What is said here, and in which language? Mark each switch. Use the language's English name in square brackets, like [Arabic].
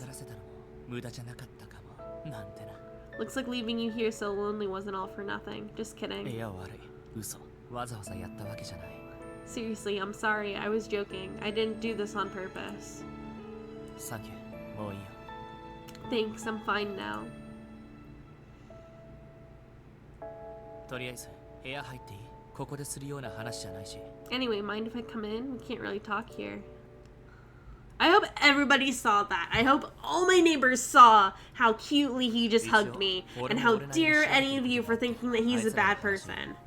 [Japanese] がらせたのも無駄じゃなかったかも。なんてな。 [English] Looks like leaving you here so lonely wasn't all for nothing. Just [Japanese] い [English] kidding. [Japanese] や悪い。嘘。わざわざやったわけじゃない。 [English] Seriously, I'm sorry. I was joking. I didn't do this on purpose. [Japanese] サンキュー。もういいよ。 [English] Thanks, I'm fine now. とりあえず部屋入っていい？ここでするような話じゃないし。 Anyway, mind if I come in? We can't really talk here. I hope everybody saw that. I hope all my neighbors saw how cutely he just hugged me. And how dare any of you for thinking that he's a bad person.